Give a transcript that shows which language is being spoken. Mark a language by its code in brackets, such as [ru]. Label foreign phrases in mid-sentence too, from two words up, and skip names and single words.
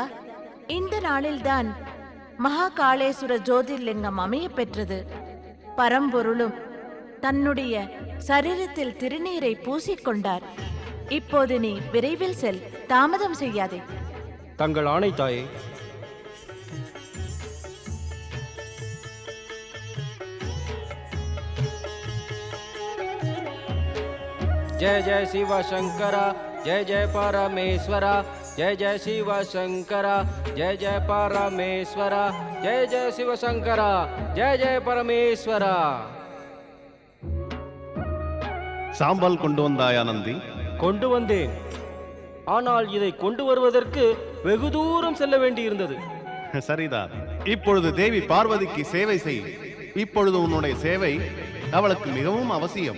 [ta] இந்த நாளில்தான் மகாகாளேஸ்வர ஜோதிர்லிங்கம் அமைய பெற்றது. பரம்பொருளும் தன்னுடைய சரீரத்தில் திருநீரை பூசிக்கொண்டார். இப்போது நீ விரைவில் செல், தாமதம் செய்யாதே. தங்கள் ஆணை தாயே. [hi] जय जय शिव शंकरा, जय जय परमेश्वरा, जय जय शिव शंकरा, जय जय परमेश्वरा, जय जय शिव शंकरा, जय जय परमेश्वरा. [ta] சாம்பல் கொண்டு வந்தாயா நந்தி? கொண்டு வந்தேன். ஆனால் இதை கொண்டு வருவதற்கு வெகு தூரம் செல்ல வேண்டியிருந்தது. சரிதான். இப்பொழுது தேவி பார்வதிக்கு சேவை செய். இப்பொழுது உன்னுடைய சேவை அவளுக்கு மிகவும் அவசியம்.